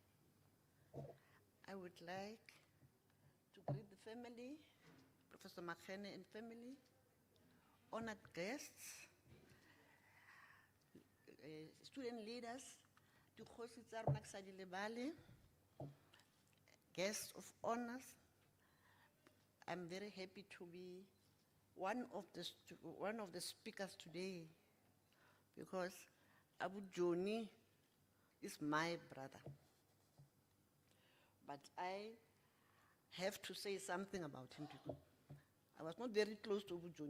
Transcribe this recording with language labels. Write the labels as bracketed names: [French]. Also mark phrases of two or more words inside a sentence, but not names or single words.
[English] I would like to greet the family, Professor Makhene and family, honored guests, student leaders, [Tswana] Dikgosi tsa rona ke sa di lebale, [English] guests of honors. I'm very happy to be one of the speakers today because Abu Joni is my brother. But I have to say something about him because I was not very close to Abu Joni.